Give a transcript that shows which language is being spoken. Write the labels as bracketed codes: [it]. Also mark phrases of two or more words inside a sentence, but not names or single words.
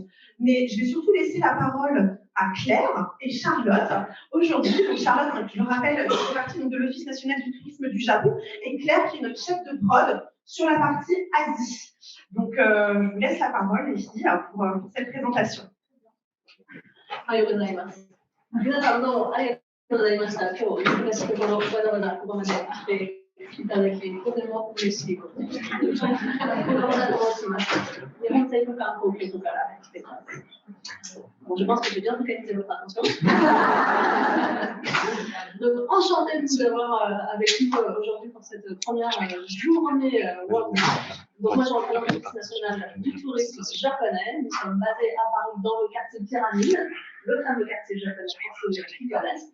[fr] Mais je vais surtout laisser la parole à Claire et Charlotte. Aujourd'hui, donc Charlotte, je le rappelle, fait partie de l'Office national du tourisme du Japon, et Claire, qui est notre chef de prod sur la partie Asie. Donc, je vous laisse la parole, les filles, pour cette présentation. [ja] いただき、とても嬉しいことです。子供だと申します。日本政府観光局から来ています。 [fr] Bon, je pense que j'ai bien focalisé votre attention. Donc, enchantée de vous avoir avec nous aujourd'hui pour cette première journée World. Donc, moi, je représente l'Office national du tourisme japonais. Nous sommes basés à Paris dans le quartier Pyramide, le fameux quartier japonais pour ceux qui connaissent.